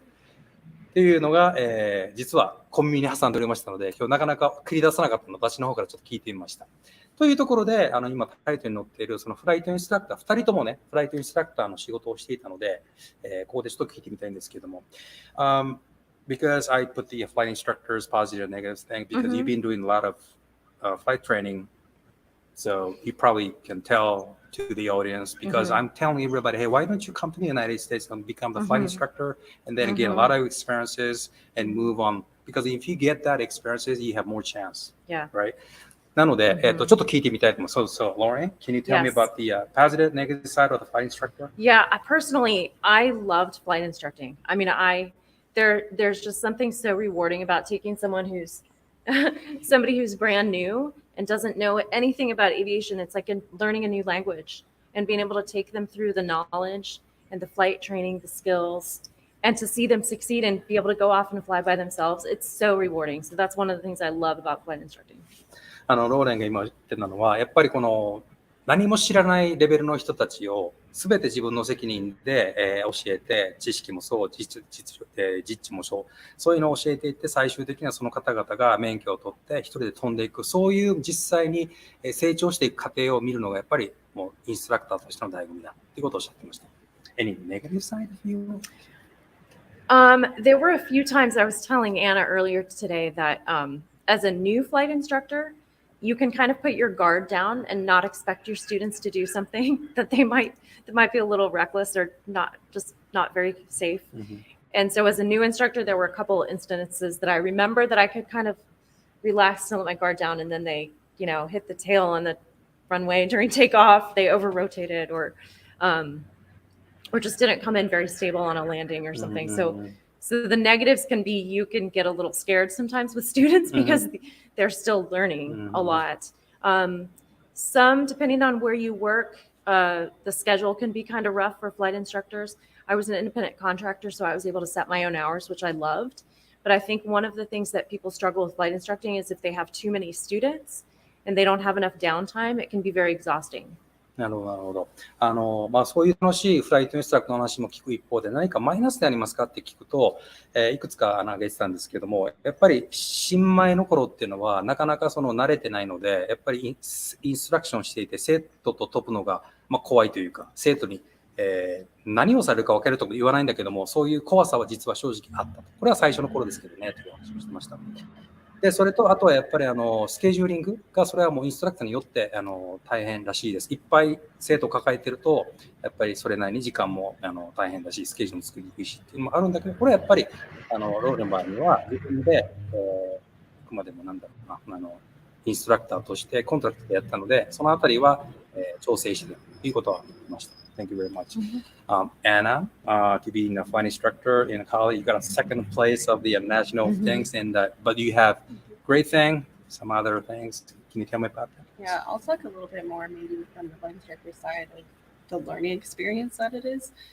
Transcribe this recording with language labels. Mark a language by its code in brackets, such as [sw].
[ja] っていうのが、実はコンビニに挟んでおりましたので、今日なかなか繰り出さなかったので、私の方からちょっと聞いてみました。というところで、今、タイトルに載っているそのフライトインストラクター、2人ともね、フライトインストラクターの仕事をしていたので、ここでちょっと聞いてみたいんですけども。 [en] Because I put the flight instructor's positive and negative thing, because you've been doing a lot of flight training, so you probably can tell to the audience, because I'm telling everybody, hey, why don't you come to the United States and become the flight instructor and then get a lot of experiences and move on? Because if you get that experiences, you have more chance. Yeah. Right? [ja] なので、ちょっと聞いてみたいと思います。 [en] So, Lauren, can you tell me Yes. about the positive, negative side of the flight instructor? Yeah, I loved flight instructing. I mean, there's just something so rewarding about taking someone who's somebody who's brand new and doesn't know anything about aviation. It's like learning a new language and being able to take them through the knowledge and the flight training, the skills, and to see them succeed and be able to go off and fly by themselves. It's so rewarding. So that's one of the things I love about flight instructing. [ja] ローレンが今言ってたのは、やっぱりこの何も知らないレベルの人たちを全て自分の責任で、教えて、知識もそう、実地もそう、そういうのを教えていって、最終的にはその方々が免許を取って一人で飛んでいく、そういう実際に成長していく過程を見るのがやっぱりもうインストラクターとしての醍醐味だっていうことをおっしゃってました。 [en] Any negative side of you? There were a few times I was telling Anna earlier today that as a new flight instructor, you can kind of put your guard down and not expect your students to do something that might be a little reckless or not very safe. And so as a new instructor, there were a couple of instances that I remember that I could kind of relax and let my guard down, and then they, hit the tail on the runway during takeoff. They over rotated or just didn't come in very stable on a landing or something. So the negatives can be, you can get a little scared sometimes with students because they're still learning a lot. Some, depending on where you work, the schedule can be kind of rough for flight instructors. I was an independent contractor, so I was able to set my own hours, which I loved. But I think one of the things that people struggle with flight instructing is if they have too many students and they don't have enough downtime, it can be very exhausting. [ja] なるほど。そういう楽しいフライトインストラクターの話も聞く一方で、何かマイナスでありますかって聞くと、いくつか挙げてたんですけども、やっぱり新米の頃っていうのはなかなか慣れてないので、やっぱりインストラクションしていて生徒と飛ぶのが怖いというか、生徒に、何をされるか分かるとも言わないんだけども、そういう怖さは実は正直あったと。これは最初の頃ですけどね、という話をしてました。で、それと、あとはやっぱりスケジューリングが、それはもうインストラクターによって大変らしいです。いっぱい生徒を抱えてると、やっぱりそれなりに時間も大変だし、スケジュールも作りにくいしっていうのもあるんだけど、これはやっぱりローレンバーには自分で、くまでもインストラクターとしてコントラクトでやったので、そのあたりは、調整してということは言いました。 [en] Thank you very much. Anna, to be a flight instructor in college, you got a second place of the national things, but you have great thing, some other things. Can you tell me about that? Yeah, I'll talk a little bit more maybe from the flight instructor side of the learning experience that it is.